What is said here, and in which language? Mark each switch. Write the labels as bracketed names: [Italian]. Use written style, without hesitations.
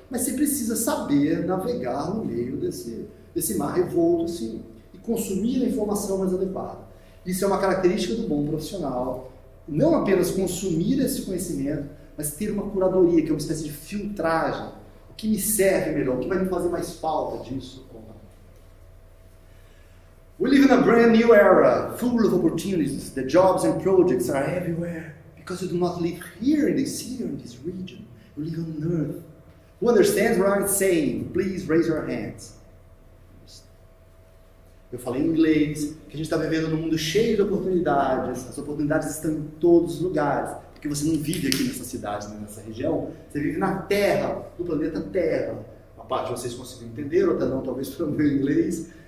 [Portuguese] Mas você precisa saber navegar no meio desse mar revolto, assim, e consumir a informação mais adequada. Isso é uma característica do bom profissional. Não apenas consumir esse conhecimento, mas ter uma curadoria, que é uma espécie de filtragem. O que me serve melhor? O que vai me fazer mais falta disso? [English] We live in a brand new era, full of opportunities. The jobs and projects are everywhere. Because you do not live here in this city or in this region. You live on earth. Who understands what I'm saying? Please raise your hands. [Portuguese] Eu falei em inglês, que a gente está vivendo num mundo cheio de oportunidades. As oportunidades estão em todos os lugares. Porque você não vive aqui nessa cidade, nessa região. Você vive na Terra, no planeta Terra. Uma parte vocês conseguem entender, outra não, talvez pelo meu inglês.